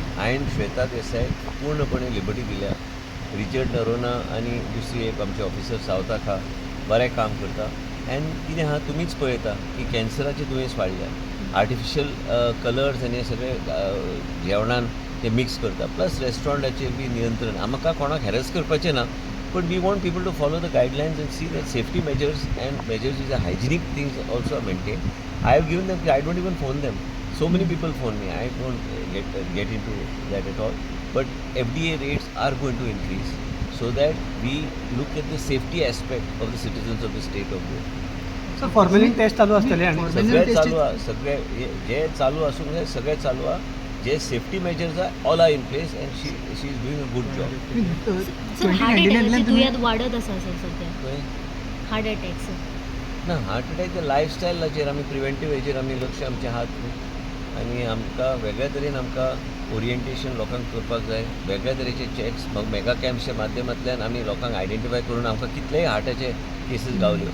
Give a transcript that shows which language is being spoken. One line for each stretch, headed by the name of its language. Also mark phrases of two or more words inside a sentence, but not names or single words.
Konkani: हांवें श्वेता देसाय पूर्णपणे लिबर्टी दिल्या. रिचर्ड नरोना आनी दुसरी एक आमचे ऑफिसर सावथ आहा बरें काम करता. एंड कितें आहा तुमीच पळयता की कॅन्सराचें दुयेंस वाडल्या.
English: artificial colours
Konkani: आनी हे सगळे जेवणान ते मिक्स करता. प्लस रेस्टॉरंटाचेर बी नियंत्रण. आमकां कोणाक हॅरस करपाचें ना.
English: But we want people to follow the guidelines and see that safety measures and measures is a hygienic things also are maintained. I have given them, I don't even phone them. So many people phone me. I don't get into that at all. But FDA rates are going to increase so that we look at the safety aspect of the citizens of the state of Goa.
Konkani: सर फॉर्मेलिन टेस्ट चालू असतले आणि सगळे चालू आहे सगळे जे चालू असूंक जाय सगळे चालू आहे जे
English: safety measures
Konkani: आहे
English: all are in place and she is doing a good job.
Konkani: सर हार्ट अटॅकाची दुयेंत वाडत आसा सर सध्या. खंय
English: heart attacks.
Konkani: ना
English: heart attack
Konkani: लायफस्टायलाचेर आमी प्रिवेंटीव हेचेर आमी लक्ष आमचे आहात आनी आमकां वेगळ्या तरेन आमकां ओरिएंटेशन लोकांक करपाक जाय. वेगळ्या तरेचे चॅक्स मेगा कॅम्प्सच्या माध्यमांतल्यान आमी लोकांक आयडेंटिफाय करून आमकां कितलेय हार्टाचे केसीस गावल्यो.